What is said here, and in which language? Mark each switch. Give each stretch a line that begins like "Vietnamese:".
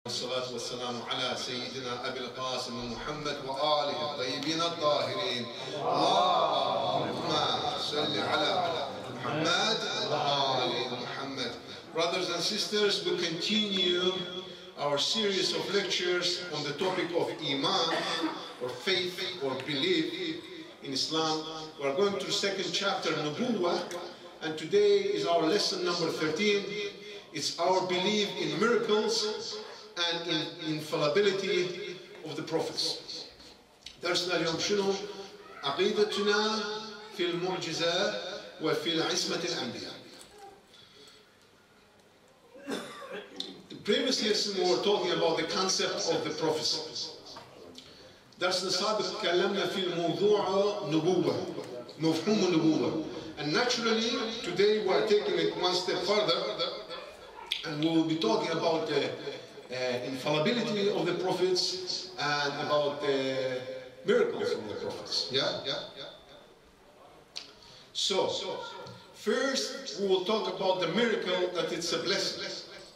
Arabic: والصلاة والسلام على سيدنا أبي القاسم محمد وآله الطيبين الطاهرين اللهم صل على محمد وآل محمد.
English: Brothers and sisters, we continue our series of lectures on the topic of Iman, or faith, or belief in Islam. We are going to the second chapter, Nubuwwah, and today is our lesson number 13. It's our belief in miracles and in infallibility of the prophets.
Arabic: درسنا اليوم شنو؟ عقيدتنا في المعجزة وفي عصمة الأنبياء.
English: The previous lesson we were talking about the concept of the prophecy.
Arabic: درسنا السابق تكلمنا في الموضوع نبوة، مفهوم النبوة.
English: And naturally today we are taking it one step further, and we will be talking about the infallibility of the prophets and about the miracles of the prophets. Yeah? So, first we will talk about the miracle that it's a blessing.